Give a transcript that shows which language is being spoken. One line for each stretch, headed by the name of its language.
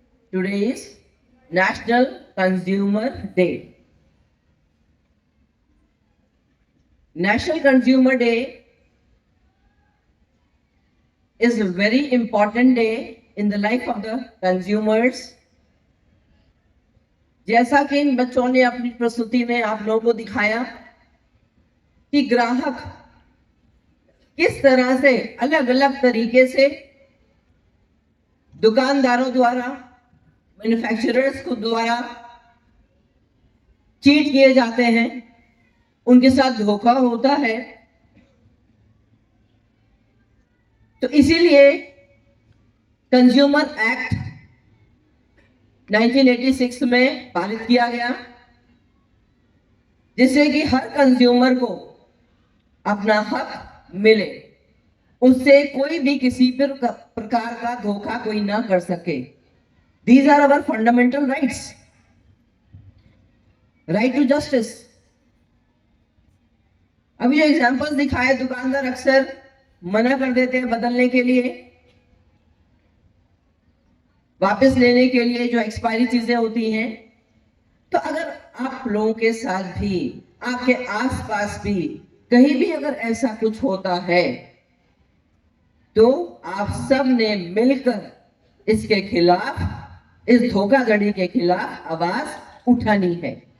English: Today is National Consumer Day. National Consumer Day is a very important day in the life of the consumers.
Hindi: जैसा कि इन बच्चों ने अपनी प्रस्तुति में आप लोगों को दिखाया कि ग्राहक किस तरह से अलग अलग तरीके से दुकानदारों द्वारा, मैन्युफैक्चरर्स को द्वारा चीट किए जाते हैं, उनके साथ धोखा होता है. तो इसीलिए कंज्यूमर एक्ट 1986 में पारित किया गया, जिससे कि हर कंज्यूमर को अपना हक मिले, उससे कोई भी किसी प्रकार का धोखा कोई ना कर सके.
English: These are our fundamental rights. Right to justice.
Hindi: अभी जो एग्जांपल्स दिखाए दुकानदार अक्सर मना कर देते हैं बदलने के लिए, वापस लेने के लिए जो एक्सपायरी चीजें होती हैं। तो अगर आप लोगों के साथ भी, आपके आसपास भी कहीं भी अगर ऐसा कुछ होता है तो आप सब ने मिलकर इसके खिलाफ, इस धोखाधड़ी के खिलाफ आवाज उठानी है।